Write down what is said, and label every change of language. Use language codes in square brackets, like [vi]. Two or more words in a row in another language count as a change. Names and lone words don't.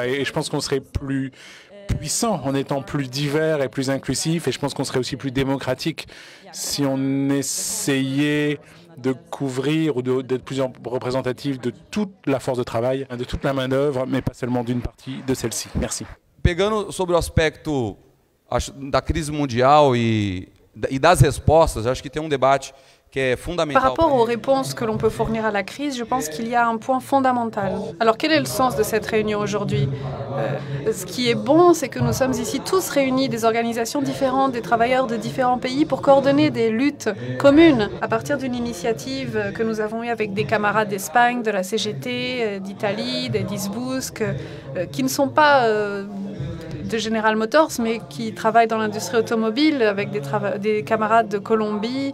[fr] Et je pense qu'on serait plus puissant en étant plus divers et plus inclusif. Et je pense qu'on serait aussi plus démocratique si on essayait de couvrir ou d'être plus représentatif de toute la force de travail, de toute la main-d'œuvre, mais pas seulement d'une partie de celle-ci. Merci. [pt] Pegando sobre o aspecto da crise mundial e das respostas, acho que tem debate [fr] qui est fondamental. Par rapport aux réponses que l'on peut fournir à la crise, je pense qu'il y a un point fondamental. Alors quel est le sens de cette réunion aujourd'hui? Ce qui est bon, c'est que nous sommes ici tous réunis, des organisations différentes, des travailleurs de différents pays, pour coordonner des luttes communes à partir d'une initiative que nous avons eue avec des camarades d'Espagne, de la CGT, d'Italie, des Disbusque, qui ne sont pas de General Motors, mais qui travaillent dans l'industrie automobile, avec des camarades de Colombie.